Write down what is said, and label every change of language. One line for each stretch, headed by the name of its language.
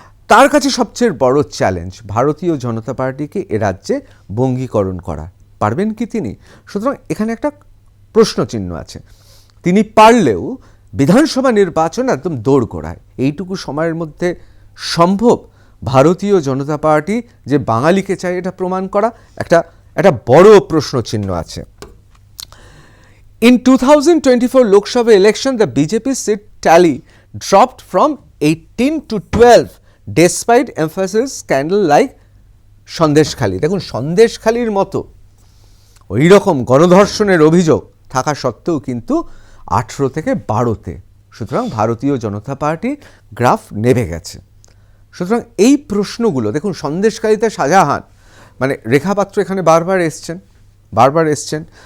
Bangla: তার কাছে সবচেয়ে বড় চ্যালেঞ্জ ভারতীয় জনতা পার্টিকে এ রাজ্যে বঙ্গীকরণ করা, পারবেন কি তিনি? সুতরাং এখানে একটা প্রশ্নচিহ্ন আছে। তিনি পারলেও বিধানসভা নির্বাচন একদম দোরগোড়ায়, এইটুকু সময়ের মধ্যে সম্ভব ভারতীয় জনতা পার্টি যে বাঙালিকে চায় এটা প্রমাণ করা? একটা বড় প্রশ্নচিহ্ন আছে।
English: In 2024 Lok Sabha election, the BJP seat tally dropped from 18 to 12, despite emphasis scandal like Sandeshkhali.
Bangla: দেখুন, সন্দেশখালির মতো ওই রকম গণধর্ষণের অভিযোগ থাকা সত্ত্বেও কিন্তু 18 থেকে 12-তে, সুতরাং ভারতীয় জনতা পার্টি গ্রাফ নেমে গেছে। সুতরাং এই প্রশ্নগুলো দেখুন, সন্দেশখালিতে শাহজাহান, মানে রেখা পাত্র এখানে বারবার এসছেন।